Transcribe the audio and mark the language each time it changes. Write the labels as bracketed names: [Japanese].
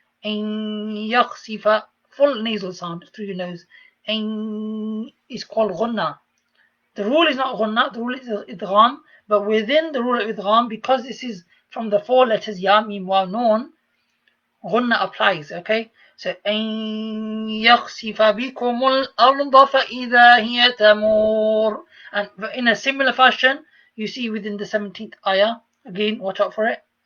[English] An yakhsifa, full nasal sound through your nose. An is called ghunna. The rule is not ghunna, the rule is idgham, but within the rule of idgham, because this is from the four letters ya, mim, waw, noon, ghunna applies, okay? [Arabic] So أن يخسف بكم الأرض فإذا هي تمور. [English] And in a similar fashion, you see within the 17th ayah, again, watch out for it.